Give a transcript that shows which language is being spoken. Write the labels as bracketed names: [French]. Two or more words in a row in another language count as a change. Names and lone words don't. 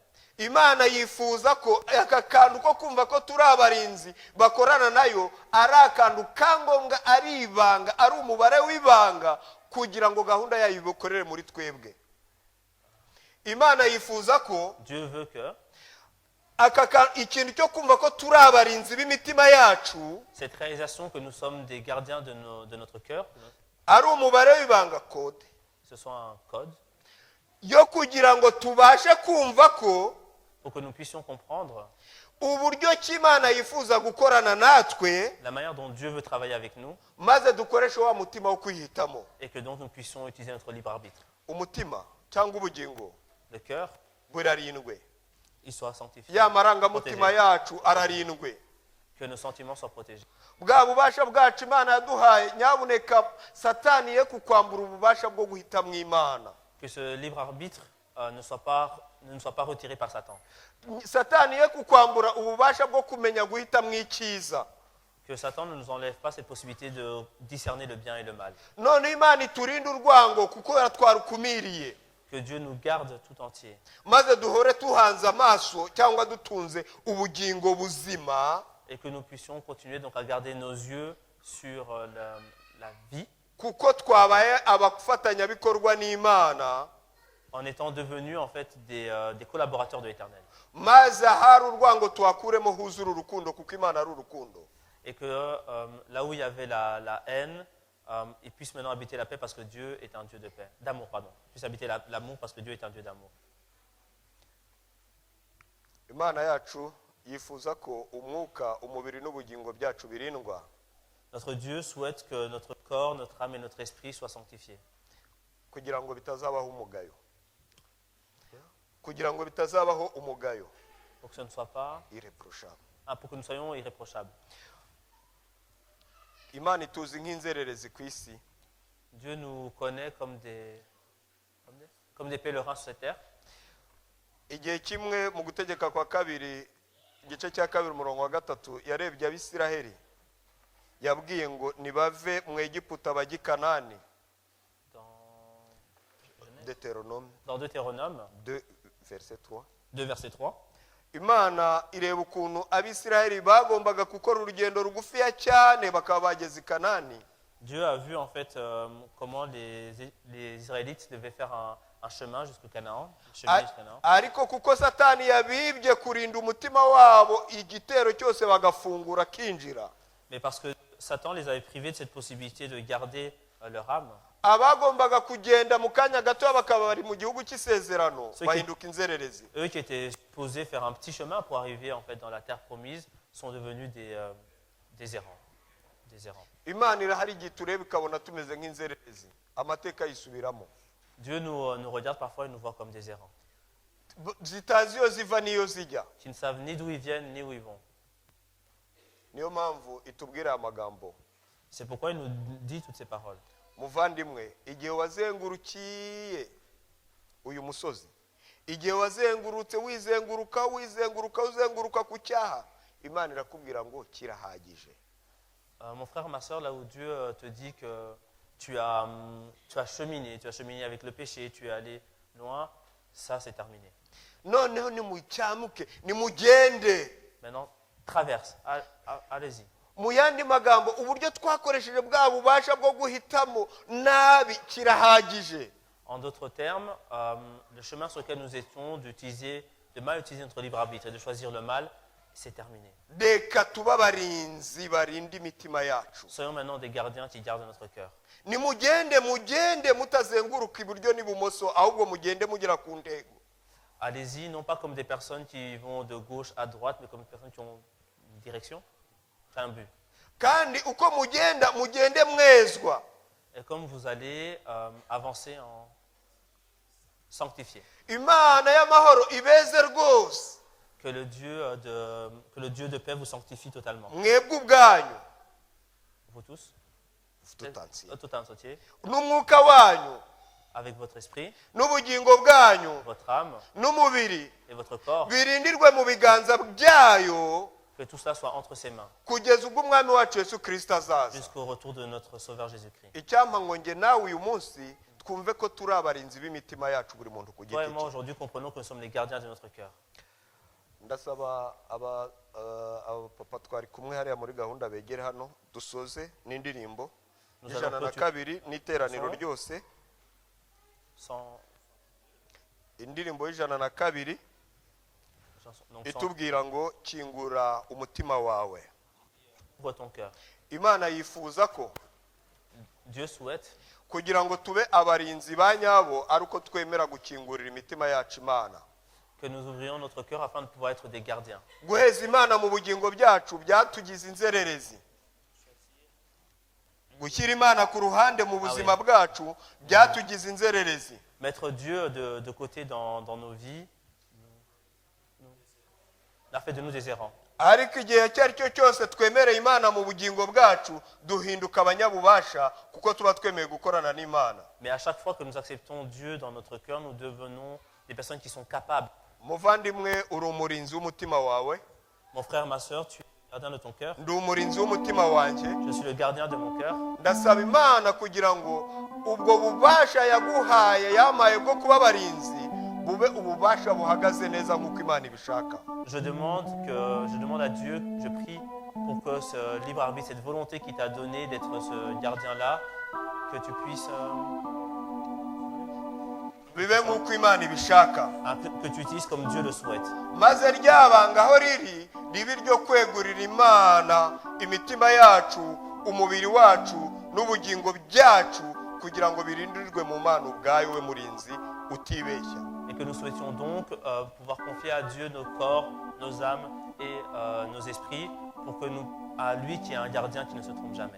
[Kinyarwanda] imana yifuza ko aka kantu ko kumva ko turi abarinzi bakorana nayo ari akantu ka ngombwa, ari ibanga, ari umubare w'ibanga kugira ngo gahunda yayo ibukorere muri twebwe. imana yifuza ko [French] Dieu veut que [Kinyarwanda] ikintu cyo kumva ko turi abarinzi b'imitima yacu [French] cette réalisation que nous sommes des gardiens de notre cœur, [Kinyarwanda] ari umubare w'ibanga code [French] ce soit un code, [Kinyarwanda] yo kugira ngo tubashe kumva ko [French] pour que nous puissions comprendre [Kinyarwanda] uburyo ki imana yifuza gukorana natwe, [French] la manière dont Dieu veut travailler avec nous, [Kinyarwanda] maze dukoreshe wa mutima wo kwihitamo. [French] et que donc nous puissions utiliser notre libre arbitre. [Kinyarwanda] umutima cyangwa ubugingo [French] Le cœur, [Kinyarwanda] burarindwe, [French] il soit sanctifié, [Kinyarwanda] ya marangamutima yacu ararindwe, [French] que nos sentiments soient protégés. [Kinyarwanda] bwa bubasha bwacu imana yaduhaye nyabuneka satani ye kukwambura ububasha bwo guhitamo imana. [French] Que ce libre arbitre ne nous soit pas retiré par Satan. [Kinyarwanda] satani ye kukwambura ububasha bwo kumenya guhitamo icyiza. [French] Que Satan ne nous enlève pas cette possibilité de discerner le bien et le mal. [Kinyarwanda] none imana iturinde urwango kuko twarukumiriye, [French] Que Dieu nous garde tout entier. [Kinyarwanda] maze duhore tuhanze amaso cyangwa dutunze ubugingo buzima, [French] Et que nous puissions continuer donc à garder nos yeux sur la vie, [Kinyarwanda] kuko twabaye abafatanyabikorwa n'Imana, [French] en étant devenus en fait des collaborateurs de l'Éternel. [Kinyarwanda] maze ahari urwango tuhakuremo huzura urukundo kuko Imana ari urukundo. [French] Et que là où il y avait la haine, il puisse maintenant habiter la paix parce que Dieu est un Dieu de paix, d'amour, pardon. Il puisse habiter l'amour parce que Dieu est un Dieu d'amour. [Kinyarwanda] Imana yacu yifuza ko umwuka, umubiri n'ubugingo byacu birindwa, [French] Notre Dieu souhaite que notre corps, notre âme et notre esprit soient sanctifiés. [Kinyarwanda] kugira ngo bitazabaho umugayo, kugira ngo bitazabaho umugayo, [French] Pour que ce ne soit pas, irreprochable. pour que nous soyons irréprochables. [Kinyarwanda] Imana ituzi nk'inzererezi ku isi, [French] Dieu nous connaît comme des pèlerins sur cette terre. [Kinyarwanda] igihe kimwe mu gutegeka kwa kabiri igice cya kabiri umurongo wa 3 yarebye Abisiraheli yabwiye ngo nibave mu Egiputa bajya i Kanani. [French] Dans Deutéronome 2 verset 3. 2 verset 3. [Kinyarwanda] Imana ireba ukuntu Abisiraheli bagombaga gukora urugendo rugufiya cyane bakaba bageze i Kanani. [French] Dieu a vu en fait comment les Israélites devaient faire un chemin jusqu'au Canaan, cheminer jusqu'au Canaan. [Kinyarwanda] Ariko kuko Satani yabibye kurinda umutima wabo igitero cyose bagafungura kinjira. [French] Mais parce que Satan les avait privés de cette possibilité de garder leur âme. [Kinyarwanda] Abagombaga kugenda mu kanya gato bakaba bari mu gihugu cy'isezerano bahinduka inzererezi. [French] Eux qui étaient supposés faire un petit chemin pour arriver en fait dans la terre promise sont devenus des errants. [Kinyarwanda] Imana irahari igihe tureba ikabona tumeze nk'inzererezi, amateka yisubiramo. [French] Dieu nous regarde parfois et nous voit comme des errants. [Kinyarwanda] Zitazi iyo ziva n'iyo zijya. [French] Qui ne savent ni d'où ils viennent ni où ils vont. [Kinyarwanda] Niyo mpamvu itubwira amagambo. [French] C'est pourquoi il nous dit toutes ces paroles. [Kinyarwanda] Muvandimwe, igihe wazengurukiye uyu musozi, igihe wazengurutse uzenguruka ku cyaha, Imana irakubwira ngo kirahagije. [French] Mon frère, ma soeur, là où Dieu te dit que tu as cheminé avec le péché, tu es allé loin, ça c'est terminé. [Kinyarwanda] Noneho nimucyamuke, nimugende. [French] Maintenant, traverse, allez-y. [Kinyarwanda] Mu yandi magambo, uburyo twakoresheje bwa bubasha bwo guhitamo nabi kirahagije. [French] En d'autres termes, le chemin sur lequel nous étions de mal utiliser notre libre arbitre et de choisir le mal, c'est terminé. [Kinyarwanda] Reka tuba barinzi barinda imitima yacu. [French] Soyons maintenant des gardiens qui gardent notre cœur. [Kinyarwanda] Nimugende mutazenguruka iburyo n'ibumoso, ahubwo mugende mugera ku ntego. [French] Allez-y, non pas comme des personnes qui vont de gauche à droite, mais comme des personnes qui ont une direction, c'est un but. [Kinyarwanda] Kandi uko mugenda mugende mwezwa. [French] Et comme vous allez avancer en sanctifié. [Kinyarwanda] Imana y'amahoro ibeze rwose. [French] Que le Dieu de paix vous sanctifie totalement. [Kinyarwanda] Mwebwe ubwanyu. [French] Vous tous. Tout entier. [Kinyarwanda] N'umwuka wanyu. [French] Avec votre esprit. [Kinyarwanda] N'ubugingo bwanyu. [French] Votre âme. [Kinyarwanda] N'umubiri. [French] Et votre corps. [Kinyarwanda] Birindirwe mu biganza byayo. [French] Que tout cela soit entre ses mains. [Kinyarwanda] Kugeza ubwo umwami wacu Yesu Kristo azaza. [French] Jusqu'au retour de notre Sauveur Jésus-Christ. [Kinyarwanda] Icyampa ngo nge nawe uyu munsi twumve ko turi abarinzi b'imitima yacu buri muntu ku giti cye. [French] Vraiment aujourd'hui comprenons que nous sommes les gardiens de notre cœur. [Kinyarwanda] Ndasaba papa twari kumwe hariya muri gahunda begere hano dusoze n'indirimbo ijana na kabiri n'iteraniro ryose. Indirimbo y'ijana na kabiri itubwira ngo kingura umutima wawe. Imana yifuza ko [French] Dieu souhaite [Kinyarwanda] kugira ngo tube abarinzi ba nyabo ari uko twemera gukingurira imitima yacu Imana. [French] Que nous ouvrions notre cœur afin de pouvoir être des gardiens. [Kinyarwanda] Guheza Imana mu bugingo byacu byatugize inzererezi. Gushyira Imana ku ruhande mu buzima bwacu byatugize inzererezi. [French] Mettre Dieu de côté dans nos vies a fait de nous des errants. [Kinyarwanda] Ariko igihe cyari cyo cyose twemereye Imana mu bugingo bwacu duhinduka abanyabubasha kuko tuba twemeye gukorana n'Imana. [French] Mais à chaque fois que nous acceptons Dieu dans notre cœur, nous devenons des personnes qui sont capables. [Kinyarwanda] Muvandimwe uri umurinzi w'umutima wawe. [French] Mon frère, ma soeur, tu es le gardien de ton cœur. [Kinyarwanda] Ndi umurinzi w'umutima wanjye. [French] Je suis le gardien de mon cœur. [Kinyarwanda] Ndasaba Imana kugira ngo ubwo bubasha yaguhaye yamaye bwo kuba abarinzi bube ububasha buhagaze neza nk'uko Imana ibishaka. [French] Je demande à Dieu, je prie pour que ce libre arbitre, cette volonté qu'il t'a donnée d'être ce gardien-là, que tu puisses, [Kinyarwanda] bibe nk'uko imana ibishaka [French] que tu utilises comme Dieu le souhaite. [Kinyarwanda] maze ryabanga aho riri ribe iryo kwegurira imana imitima yacu umubiri wacu n'ubugingo byacu kugira ngo birindirirwe mu mana ubwayo we murinzi utibeshya. [French] Et que nous souhaitions donc pouvoir confier à Dieu nos corps, nos âmes et nos esprits pour que à lui qui est un gardien qui ne se trompe jamais.